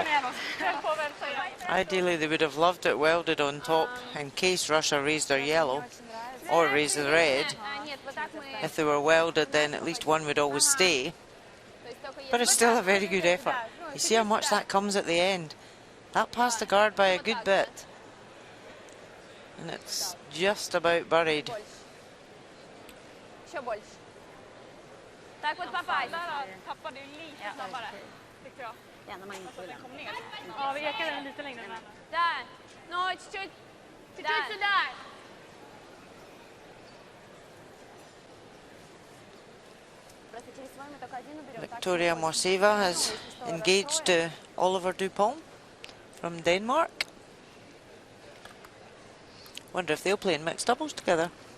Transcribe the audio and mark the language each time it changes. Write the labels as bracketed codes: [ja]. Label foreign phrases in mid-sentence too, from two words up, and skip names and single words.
[en] Ideally, they would have loved it welded on top in case Russia raised their yellow or raised the red. If they were welded, then at least one would always stay. But it's still a very good effort. You see how much that comes at the end. That passed the guard by a good bit. And it's just about buried. [ru] Так вот попасть. [sv] Tappade ju lite snabbare, tyckte jag. Ja, vi ekar den lite längre. Där. [ru] Ну, чуть-чуть сюда. [en] Victoria Morseva has engaged Oliver Dupont from Denmark. Wonder if they'll play in mixed doubles together.